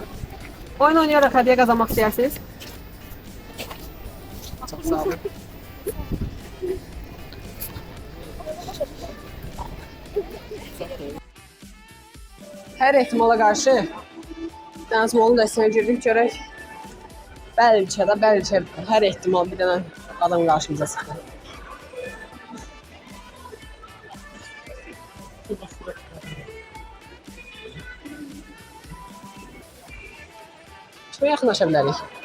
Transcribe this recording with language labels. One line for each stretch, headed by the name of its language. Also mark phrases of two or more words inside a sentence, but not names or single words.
Turkish: Oyun oynayarak hediye kazanmak istersiniz. Çok sağ olun. Her ihtimala karşı Deniz Mol'un desteğine girdik görək.
Azerbaijani: Bəlkə hər ihtimal bir dənə adam qarşımıza çıxdı. Kimə yaxınlaşa bilərik?